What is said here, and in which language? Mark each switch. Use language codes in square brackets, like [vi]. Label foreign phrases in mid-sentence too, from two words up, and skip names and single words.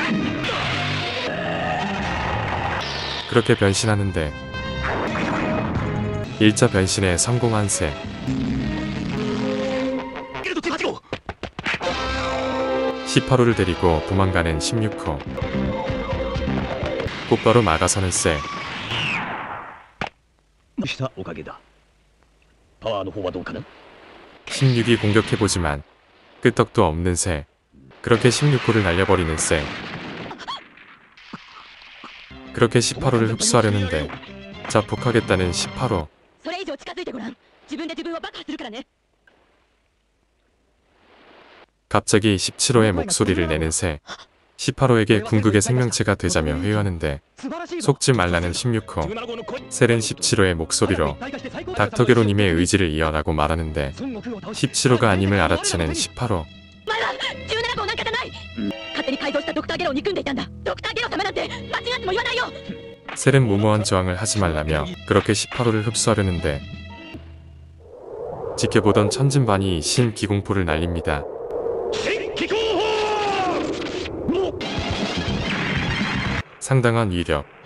[ko] 그렇게 변신하는데 1차 변신에 성공한 셀. 18호를 데리고 도망가는 16호. 곧바로 막아서는 셀. [ja] したおかげだ。パワーの方はどうかな？ [ko] 16이 공격해보지만 끄떡도 없는 셀. 그렇게 16호를 날려버리는 셀. 그렇게 18호를 흡수하려는데 자폭하겠다는 18호. [ja] それ以上近づいてごらん。自分で自分を爆破するからね。 [ko] 갑자기 17호의 목소리를 내는 셀. 18호에게 궁극의 생명체가 되자며 회유하는데 속지 말라는 16호. 셀은 17호의 목소리로 닥터게로님의 의지를 이어라고 말하는데 17호가 아님을 알아채는 18호. [ja] お前は17号なんかじゃない。勝手に改造したドクターゲロを憎んでいたんだ。ドクターゲロ様なんて間違っても言わないよ。 [ko] 셀은 무모한 저항을 하지 말라며 그렇게 18호를 흡수하려는데 지켜보던 천진반이 신기공포를 날립니다. 상당한 위력.